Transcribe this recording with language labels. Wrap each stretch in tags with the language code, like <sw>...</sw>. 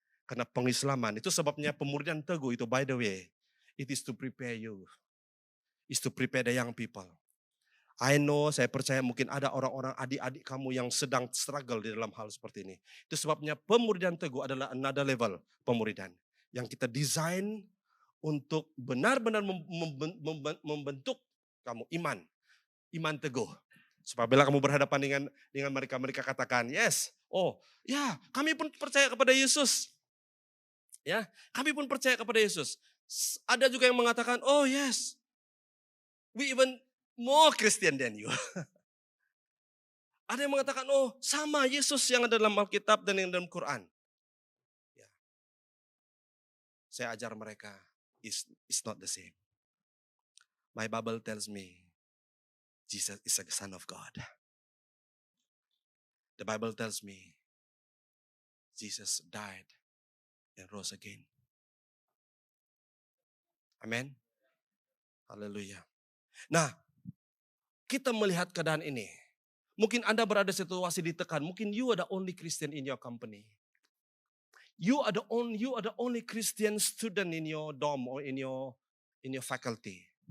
<ms>Karena pengislaman itu sebabnya pemuridan teguh itu,</ms> <en>by the way, it is to prepare you, is to prepare the young people. I know,</en> <ms>saya percaya mungkin ada orang-orang adik-adik kamu yang sedang struggle di dalam hal seperti ini. Itu sebabnya pemuridan teguh adalah</ms> <en>another level</en> <ms>pemuridan. Yang kita desain untuk benar-benar membentuk kamu iman teguh. Supaya bila kamu berhadapan dengan mereka katakan, yes, oh ya kami pun percaya kepada Yesus. Ya, kami pun percaya kepada Yesus. Ada juga yang mengatakan,</ms> <en>oh yes, we even more Christian than you.</en> <ms>Ada yang mengatakan, oh sama Yesus yang ada dalam Alkitab dan yang dalam Quran. Ya. Saya ajar mereka,</ms> <en>it's not the same. My Bible tells me, Jesus is the Son of God. The Bible tells me, Jesus died and rose again.</en> <ms>Amen. Haleluya. Nah, kita melihat keadaan ini. Mungkin Anda berada situasi ditekan. Mungkin</ms> <en>you are the only Christian in your company. You are the only Christian student in your dorm or in your faculty.</en>